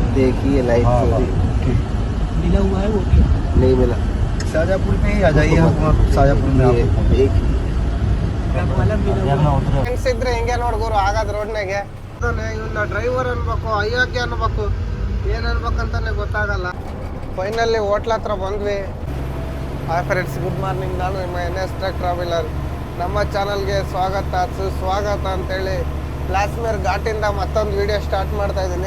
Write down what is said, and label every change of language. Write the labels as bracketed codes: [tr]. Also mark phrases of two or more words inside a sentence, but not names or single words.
[hi] देखिए लाइव मिला हुआ है वो नहीं मिला। शाहजहाँपुर पे ही आ जाइए, हम शाहजहाँपुर में आपको एक वाला मिला हुआ है। [kn] ಫ್ರೆಂಡ್ಸ್ ಇದ್ರೆ ಹಿಂಗೆ ನೋಡ್ಗೋರು ಆಗದ ರೋಡ್ನಾಗೆ ಇವನ್ನ ಡ್ರೈವರ್ ಅನ್ಬೇಕು ಅಯ್ಯಾಕೆ ಅನ್ಬೇಕು ಏನು ಅನ್ಬೇಕಂತಾನೆ ಗೊತ್ತಾಗಲ್ಲ. ಫೈನಲಿ ಹೋಟ್ಲ ಹತ್ರ ಬಂದ್ವಿ. [en] hi friends, good morning. [kn] ನಾನು ನಿಮ್ಮ NS ಟ್ರಕ್ ಟ್ರಾವೆಲರ್. ನಮ್ಮ ಚಾನಲ್ಗೆ ಸ್ವಾಗತ ಸುಸ್ವಾಗತ ಅಂತೇಳಿ ಪ್ಲಾಸ್ಮೇರ್ ಘಾಟಿಂದ ಮತ್ತೊಂದು [en] video start [kn] ಮಾಡ್ತಾ ಇದ್ದೀನಿ.